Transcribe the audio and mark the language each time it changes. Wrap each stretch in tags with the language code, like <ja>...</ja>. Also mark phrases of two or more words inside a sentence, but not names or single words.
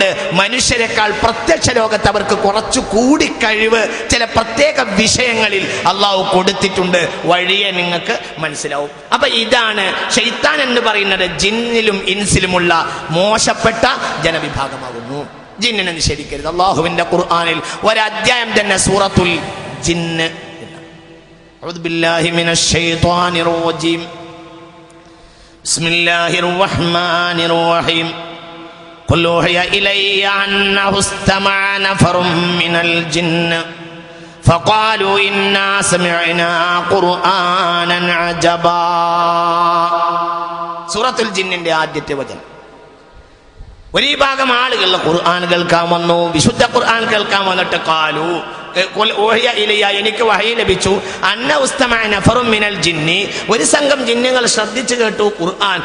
<ml>മനുഷ്യരെക്കാൾ പ്രത്യക്ഷ ലോകത്ത് അവർക്ക് കുറച്ചുകൂടി കഴിവ് ചില പ്രത്യേക വിഷയങ്ങളിൽ അള്ളാഹു കൊടുത്തിട്ടുണ്ട്. വഴിയെ നിങ്ങൾക്ക് മനസ്സിലാവും. അപ്പൊ ഇതാണ് ശൈത്താൻ എന്ന് പറയുന്നത്. ജിന്നിലും ഇൻസിലുമുള്ള മോശപ്പെട്ട ജനവിഭാഗമാകുന്നു. ജിന്നിനെ നിഷേധിക്കരുത്. അള്ളാഹുവിന്റെ ഖുർആനിൽ ഒരധ്യായം തന്നെ സൂറത്തുൽ ജിന്ന്.</ml> <ar>أعوذ بالله من الشيطان الرجيم بسم الله الرحمن الرحيم قل أوحي إلي أنه استمع نفر من الجن فقالوا إنا سمعنا قرآنا عجبا.</ar> <ml>സൂറത്തുൽ ജിന്നിന്റെ ആദ്യത്തെ വചനം. ഒരു വിഭാഗം ആളുകൾ ഖുർആൻ കേൾക്കാൻ വന്നു, വിശുദ്ധ ഖുർആൻ കേൾക്കാൻ വന്നിട്ട് ഖാലു എനിക്ക് വഹയി ലഭിച്ചു</ml> <ar>أنه استمع نفر من الجن,</ar> <ml>ഒരു സംഘം ജിന്നുകൾ ശ്രദ്ധിച്ചു കേട്ടു ഖുർആൻ.</ml>